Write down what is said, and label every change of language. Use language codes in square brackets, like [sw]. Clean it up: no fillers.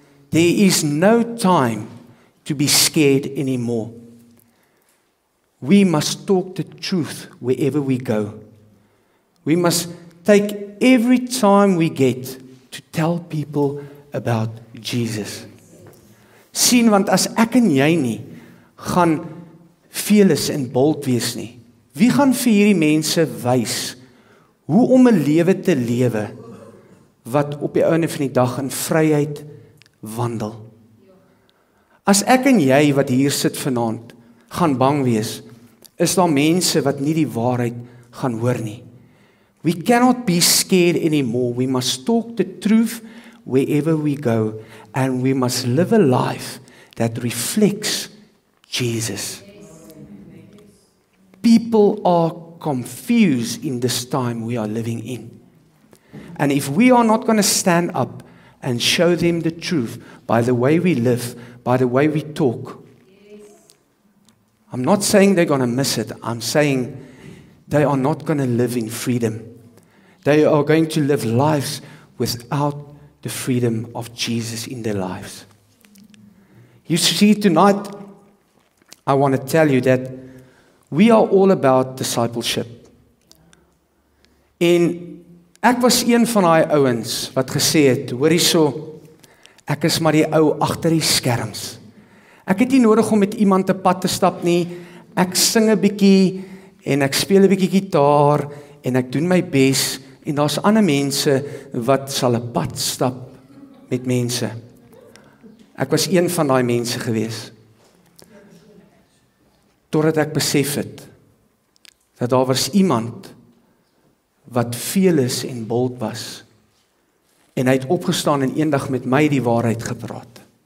[en] There is no time to be scared anymore. We must talk the truth wherever we go. We must take every time we get to tell people about Jesus. [af] Sien, want as ek en jy nie gaan fearless en bold wees nie, wie gaan vir hierdie mense wys hoe om 'n lewe te lewe wat op die einde van die dag in vryheid wandel? As ek en jy wat hier sit vanaand gaan bang wees, is daar mense wat nie die waarheid gaan hoor nie. [en] We cannot be scared anymore. We must talk the truth wherever we go, and we must live a life that reflects Jesus. People are confused in this time we are living in. And if we are not going to stand up and show them the truth by the way we live, by the way we talk, I'm not saying they're going to miss it. I'm saying they are not going to live in freedom. They are going to live lives without the freedom of Jesus in their lives. You see, tonight, I want to tell you that we are all about discipleship. [af] En ek was een van daai ouens wat gesê het, hoor hierso, ek is maar die ou agter die skerms. Ek het nie nodig om met iemand te pad te stap nie. Ek sing 'n bietjie en ek speel 'n bietjie gitaar en ek doen my bes en daar's ander mense wat sal 'n pad stap met mense. Ek was een van daai mense gewees. Totdat ek besef het dat daar was iemand wat fearless en bold was. En hy het opgestaan en eendag met my die waarheid gepraat.